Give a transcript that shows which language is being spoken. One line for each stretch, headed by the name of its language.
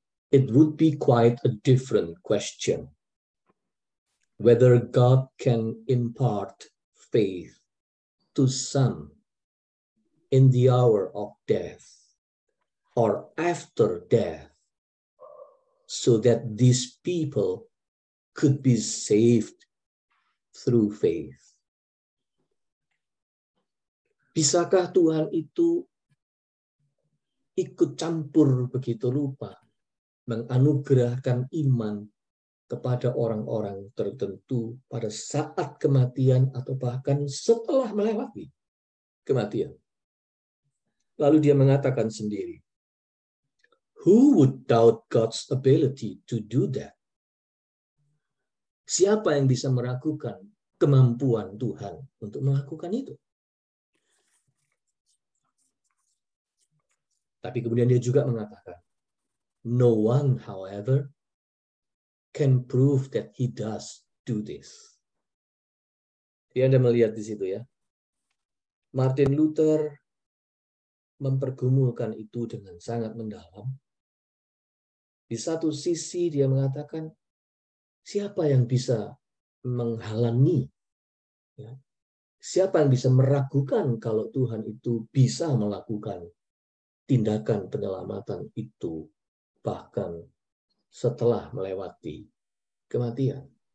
English: It would be quite a different question whether God can impart faith to some in the hour of death or after death so that these people could be saved through faith.
Indonesian: Bisakah Tuhan itu ikut campur begitu rupa, menganugerahkan iman kepada orang-orang tertentu pada saat kematian atau bahkan setelah melewati kematian? Lalu dia mengatakan sendiri,
English: who would doubt God's ability to do that?
Indonesian: Siapa yang bisa meragukan kemampuan Tuhan untuk melakukan itu? Tapi kemudian dia juga mengatakan,
English: no one, however, can prove that he does do this.
Indonesian: Jadi Anda melihat di situ ya. Martin Luther mempergumulkan itu dengan sangat mendalam. Di satu sisi dia mengatakan, siapa yang bisa menghalangi? Ya, siapa yang bisa meragukan kalau Tuhan itu bisa melakukan tindakan penyelamatan itu bahkan setelah melewati kematian?